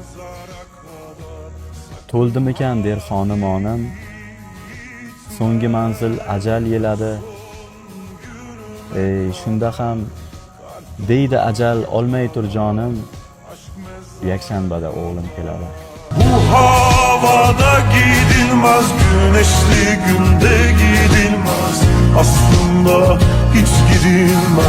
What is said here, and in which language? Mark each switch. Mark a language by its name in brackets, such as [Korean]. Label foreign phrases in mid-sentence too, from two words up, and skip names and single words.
[Uzbek] To'ldimikan der xonimonim, so'nggi manzil ajal yeladi. Shunda ham deydi ajal olmay tur jonim, yakshanbada o'g'lim keladi. [Turkish] Bu havada gidilmez, güneşli günde gidilmez. Aslında hiç gidilmez.